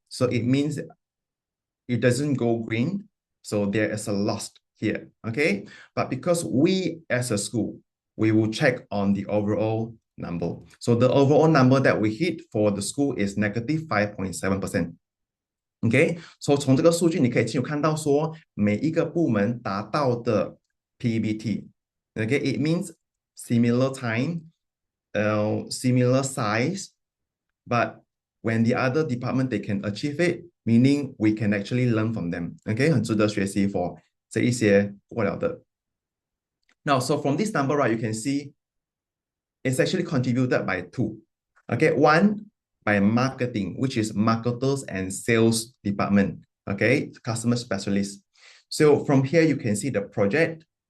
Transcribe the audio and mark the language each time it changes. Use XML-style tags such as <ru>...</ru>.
<en>So it means it doesn't go green, so there is a loss here, okay? But because we as a school, we will check on the overall number. So the overall number that we hit for the school is -5.7%. Okay, so</en> <zh>从这个数据你可以清楚看到说每一个部门达到的 PBT.</zh> <en>Okay, it means similar time, similar size, but when the other department they can achieve it, meaning we can actually learn from them.</en> <zh>Okay, 很值得学习 for 这一些过了的。</zh> <en>Now, so from this number, right, you can see it's actually contributed by two. Okay, one by marketing, which is marketers and sales department. Okay, customer specialists. So from here, you can see the project.</en>